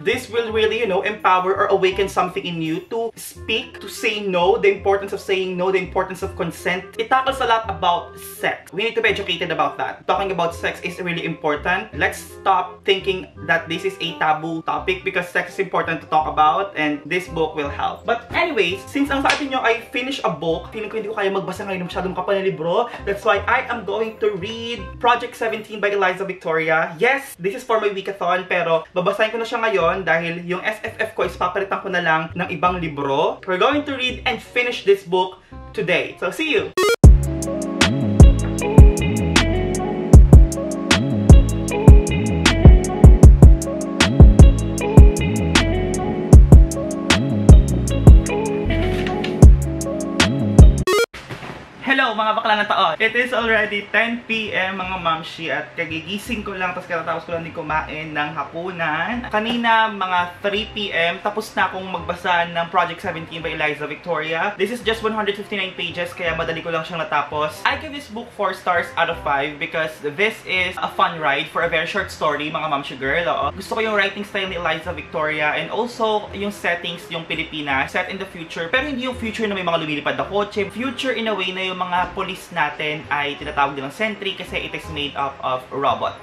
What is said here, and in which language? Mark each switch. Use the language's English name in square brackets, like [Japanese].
[English] This will really, you know, empower or awaken something in you to speak, to say no, the importance of saying no, the importance of consent. It tackles a lot about sex. We need to be educated about that. Talking about sex is really important. Let's stop thinking that this is a taboo topic because sex is important to talk about and this book will help. But anyways, since [Filipino] ang sa atin nyo ay [English] finish a book, [Filipino] feeling ko hindi ko kaya magbasa ngayon ng masyadong kapal na libro. [English] That's why I am going to read Project 17 by Eliza Victoria. Yes, this is for my weekathon [Filipino] pero babasahin ko na siya ngayon dahil yung SFF ko is papalitan ko na lang ng ibang libro. [English] We're going to read and finish this book today. So see you! [Filipino] Hello mga bakla ng taon! [English] It is already 10 PM [Filipino] mga mamshi at kagigising ko lang tapos katatapos ko lang din kumain ng hapunan. Kanina mga 3 PM tapos na akong magbasa ng Project 17 by Eliza Victoria. [English] This is just 159 pages [Filipino] kaya madali ko lang siyang natapos. [English] I give this book 4 stars out of 5 because this is a fun ride for a very short story mga mamshi girl. [Filipino] Gusto ko yung writing style ni Eliza Victoria and also yung settings yung Pilipinas set in the future pero hindi yung future na may mga lumilipad na kotse. [English] Future in a way [Filipino] na yung mga police natin ay tinatawag nilang sentry kasi [English] it is made up of robot.